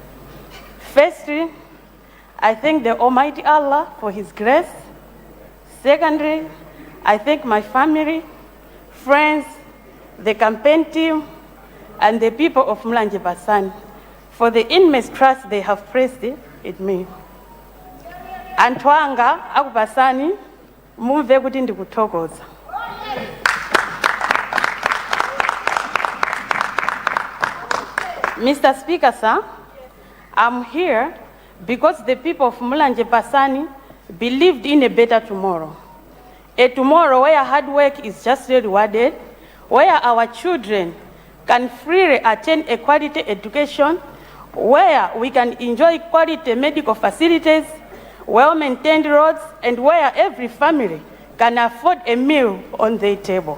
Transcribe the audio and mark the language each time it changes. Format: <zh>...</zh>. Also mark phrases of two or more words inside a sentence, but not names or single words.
<en>Firstly, I thank the Almighty Allah for His grace. Secondly, I thank my family, friends, the campaign team, and the people of Mulanje Pasani for the immense trust they have placed in me.</en> <ny>Antwanga akupasani mumve kuti ndikuthokoza.</ny> <en>Mr. Speaker, sir, I'm here because the people of Mulanje Pasani believed in a better tomorrow. A tomorrow where hard work is justly rewarded, where our children can freely attend a quality education, where we can enjoy quality medical facilities, well-maintained roads, and where every family can afford a meal on their table.</en>